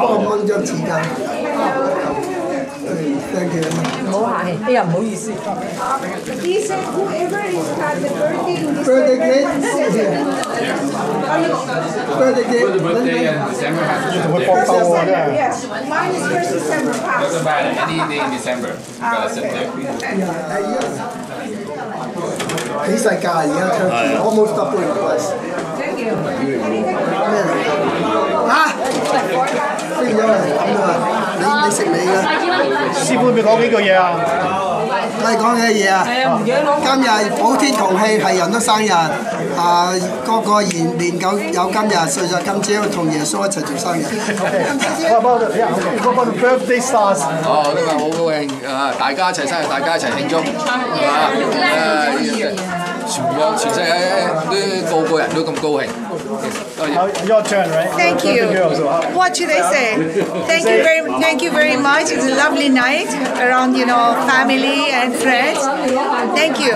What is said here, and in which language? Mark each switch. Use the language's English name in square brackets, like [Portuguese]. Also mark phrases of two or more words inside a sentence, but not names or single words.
[Cantonese] 幫我掹張紙巾。 [English] Thank you。 [Cantonese] 唔好客氣，哎呀唔好意思。 [English] He said whoever is had the birthday in this Birthday cake. Birthday cake. Birthday and December has to [Cantonese] 同佢幫手喎，真係。 [English] Yes, mine is 1st December pass. doesn't matter. Any day in December, you gotta sit there. [Cantonese] 幾世界而家 [English] Turkey almost double in price。 [Cantonese] 咩嚟？嚇！飛咗嚟咁啊！你食你嘅。師傅咪講幾句嘢啊？我哋講嘅嘢啊！今日普天同慶，係人都生日，個個年久有今日，歲在今朝，同耶穌一齊做生日。 [English] 嗰個 birthday stars。 [Cantonese] 哦，呢個好高興啊！大家一齊生日，大家一齊慶祝全世界都個人都咁高興。 [English] Your turn, right? Thank you. What should I say? Thank you very much. It's a lovely night around, family and friends. Thank you.